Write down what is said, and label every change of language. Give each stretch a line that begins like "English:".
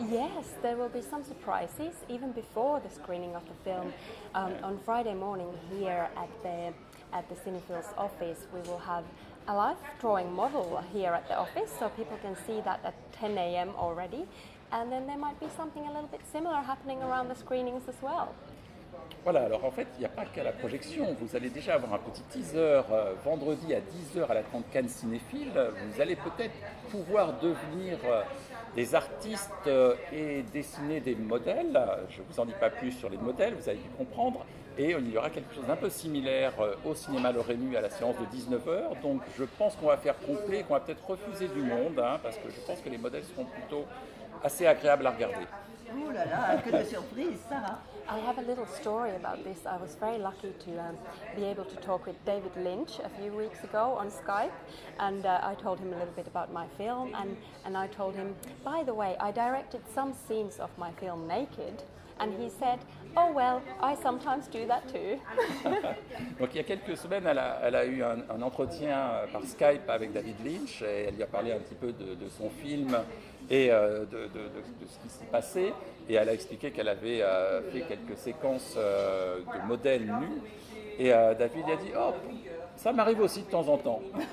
English: Yes, there will be some surprises even before the screening of the film. On Friday morning here at the Cinephiles office, we will have a life drawing model here at the office, so people can see that at 10 a.m. already. And then there might be something a little bit similar happening around the screenings as well.
French: Voilà, alors en fait, il n'y a pas qu'à la projection. Vous allez déjà avoir un petit teaser vendredi à 10h à la Grande Cannes Cinéphile. Vous allez peut-être pouvoir devenir des artistes et dessiner des modèles. Je ne vous en dis pas plus sur les modèles, vous avez dû comprendre. Et il y aura quelque chose d'un peu similaire au cinéma Le Rému à la séance de 19h. Donc je pense qu'on va faire complet, qu'on va peut-être refuser du monde, parce que je pense que les modèles seront plutôt assez agréables à regarder. Oh là là, que de surprise, Sarah!
English: I have a little story about this. I was very lucky to be able to talk with David Lynch a few weeks ago on Skype, and I told him a little bit about my film, and I told him, by the way, I directed some scenes of my film naked, and he said, oh well, I sometimes do that too.
French: Donc il y a quelques semaines, elle a eu un entretien par Skype avec David Lynch et elle lui a parlé un petit peu de son film et de ce qui s'y passait. Et elle a expliqué qu'elle avait fait quelques séquences de modèles nus. Et David a dit « Oh, ça m'arrive aussi de temps en temps. »